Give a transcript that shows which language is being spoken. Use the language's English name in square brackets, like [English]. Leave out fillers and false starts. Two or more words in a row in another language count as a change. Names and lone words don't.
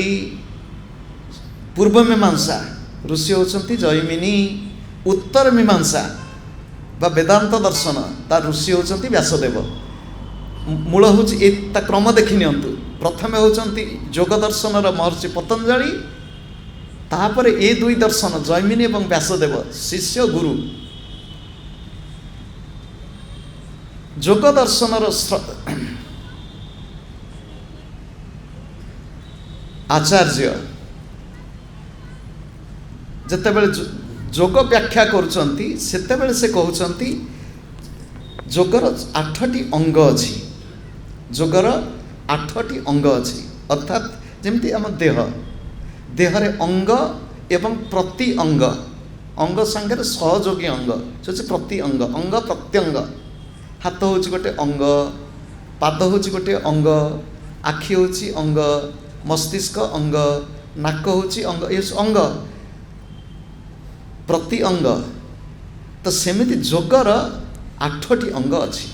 [Odia] ପୂର୍ବ ମୀମାଂସା ଋଷି ହେଉଛନ୍ତି ଜୈମିନୀ। ଉତ୍ତର ମୀମାଂସା ବା ବେଦାନ୍ତ ଦର୍ଶନ ତା ଋଷି ହେଉଛନ୍ତି ବ୍ୟାସଦେବ। ମୂଳ ହେଉଛି ଏହା କ୍ରମ ଦେଖି ନିଅନ୍ତୁ। ପ୍ରଥମେ ହେଉଛନ୍ତି ଯୋଗ ଦର୍ଶନ ମହର୍ଷି ପତଞ୍ଜଳି, ତାପରେ ଏ ଦୁଇ ଦର୍ଶନ ଜୈମିନୀ ଏବଂ ବ୍ୟାସଦେବ ଶିଷ୍ୟ ଗୁରୁ। ଯୋଗ ଦର୍ଶନ ଆଚାର୍ଯ୍ୟ ଯେତେବେଳେ ଯୋଗ ବ୍ୟାଖ୍ୟା କରୁଛନ୍ତି ସେତେବେଳେ ସେ କହୁଛନ୍ତି ଯୋଗର 8ଟି ଅଙ୍ଗ ଅଛି। ଯୋଗର 8ଟି ଅଙ୍ଗ ଅଛି ଅର୍ଥାତ ଯେମିତି ଆମ ଦେହ ଦେହରେ ଅଙ୍ଗ ଏବଂ ପ୍ରତି ଅଙ୍ଗ, ଅଙ୍ଗ ସଙ୍ଗେ ସହଯୋଗୀ ଅଙ୍ଗ ସେ ପ୍ରତି ଅଙ୍ଗ, ଅଙ୍ଗ ପ୍ରତ୍ୟଙ୍ଗ। ହାତ ହେଉଛି ଗୋଟେ ଅଙ୍ଗ, ପାଦ ହେଉଛି ଗୋଟେ ଅଙ୍ଗ, ଆଖି ହେଉଛି ଅଙ୍ଗ, ମସ୍ତିଷ୍କ ଅଙ୍ଗ, ନାକ ହେଉଛି ଅଙ୍ଗ, ଏ ଅଙ୍ଗ ପ୍ରତି ଅଙ୍ଗ। ତ ସେମିତି ଯୋଗର 8ଟି ଅଙ୍ଗ ଅଛି।